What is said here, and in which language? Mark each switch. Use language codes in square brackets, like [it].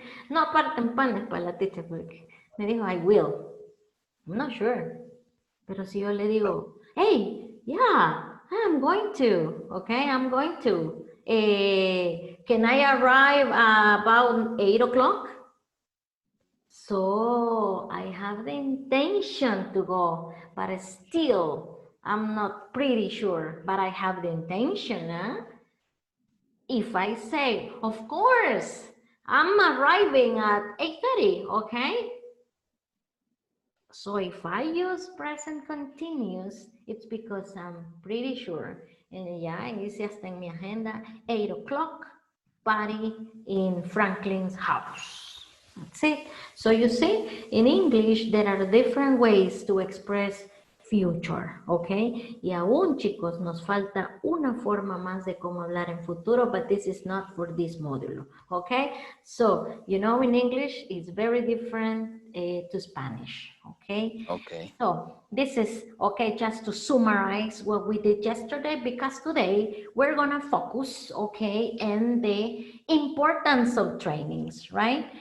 [es] No aparten panes para la teacher porque me dijo [en] I will. I'm not sure. Pero si yo le digo, hey, yeah, I'm going to, okay, I'm going to. Can I arrive about 8 o'clock? So I have the intention to go, but still I'm not pretty sure, but I have the intention. Huh? If I say, of course, I'm arriving at 8:30, okay? So if I use present continuous, it's because I'm pretty sure. And [es] ya hice hasta en mi agenda, [en] 8 o'clock, party in Franklin's house. That's it. So you see, in English, there are different ways to express future, ¿ok? [es] Y aún, chicos, nos falta una forma más de cómo hablar en futuro, [en] but this is not for this [es] módulo, ¿ok? [en] So, you know, in English, it's very different to Spanish, ¿ok? Okay. So, this is, okay, just to summarize what we did yesterday, because today we're gonna focus, okay, on the importance of trainings, right?